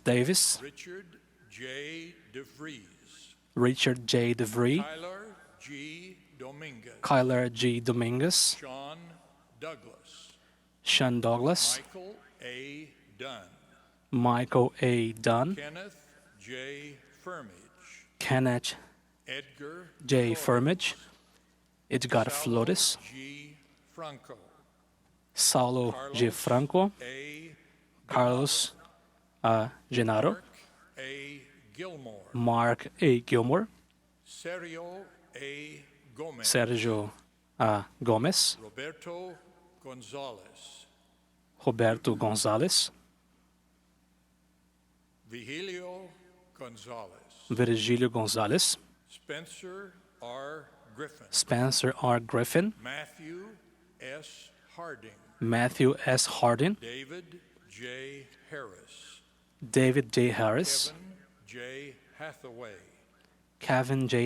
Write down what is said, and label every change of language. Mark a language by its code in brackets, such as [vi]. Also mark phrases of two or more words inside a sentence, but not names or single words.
[en] Davis, Richard J. DeVries, Kyler G. Dominguez, Sean Douglas, Michael A. Dunn, Kenneth J. Firmage, Edgar Flores, Saulo G. Franco, Carlos A. Genaro, Mark A. Gilmore, Sergio A. Gomes, Roberto Gonzalez, Virgílio Gonzalez, Spencer R. Griffin, Matthew S. Harding, David J. Harris, Kevin J.